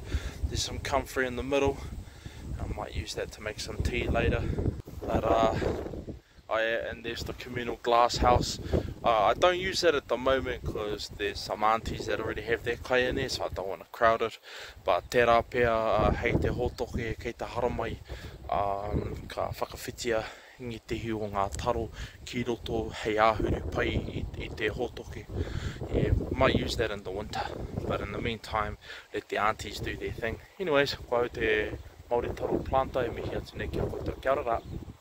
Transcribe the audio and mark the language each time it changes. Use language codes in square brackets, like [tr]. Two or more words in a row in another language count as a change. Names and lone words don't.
[en] There's some comfrey in the middle. I might use that to make some tea later. But and there's the communal glass house. I don't use that at the moment because there's some aunties that already have their kai in there, so I don't want to crowd it. [mi] But tērā pēr hei te hotoke kei te haramai, ka whakawhitia ngi te hiu o ngā taro ki roto hei āhuru pai I te hotoke. [en] Yeah, might use that in the winter, but in the meantime let the aunties do their thing. Anyways, [mi] koe te Māori taro planta e mihi atu nei kia koutou. Kia ora rā.